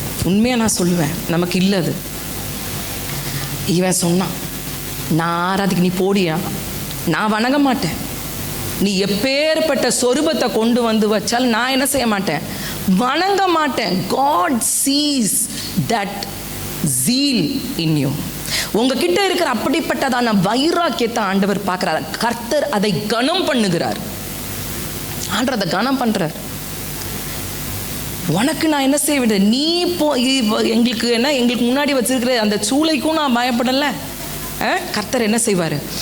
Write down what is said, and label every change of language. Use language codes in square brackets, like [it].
[ta] உண்மையாக நான் சொல்லுவேன், நமக்கு இல்லை அது. இவன் சொன்னான், நான் ஆராதிக்க நீ போடியா, நான் வணங்க மாட்டேன். நீ எப்பேற்பட்ட சொரூபத்தை கொண்டு வந்து வச்சால் நான் என்ன செய்ய மாட்டேன், வணங்க மாட்டேன். [en] God sees that zeal in you. [ta] உங்ககிட்ட இருக்கிற அப்படிப்பட்டதான வைராக்கியத்தை ஆண்டவர் பார்க்கிறார். கர்த்தர் அதை கனம் பண்ணுகிறார். ஆண்டவர் அதை கனம் பண்றார். உனக்கு நான் என்ன செய்ய வேண்டியது? நீ எங்களுக்கு என்ன, எங்களுக்கு முன்னாடி வச்சிருக்கிற அந்த சூளைக்கும் நான் பயப்படலை. கர்த்தர் என்ன செய்வார்?